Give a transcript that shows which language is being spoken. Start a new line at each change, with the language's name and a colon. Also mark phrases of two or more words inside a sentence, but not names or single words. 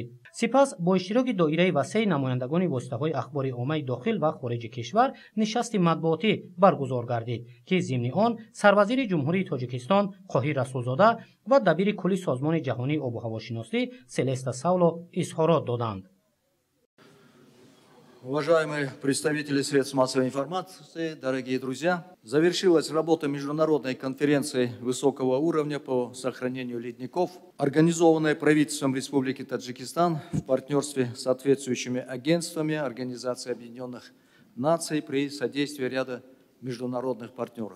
Tajik: сипас бо иштироки доираи васеъи намояндагони воситаҳои ахбори оммаи дохил ва хориҷи кишвар нишасти матбуотӣ баргузор гардид, ки зимни он сарвазири ҷумҳурии Тоҷикистон Қоҳир Расулзода ва дабири кулли Созмони ҷаҳонии обу ҳавошиносӣ Селеста Сауло изҳорот доданд.
Russian: Уважаемые представители средств массовой информации, дорогие друзья, завершилась работа международной конференции высокого уровня по сохранению ледников, организованная правительством Республики Таджикистан в партнерстве с соответствующими агентствами Организации Объединенных Наций при содействии ряда международных партнеров.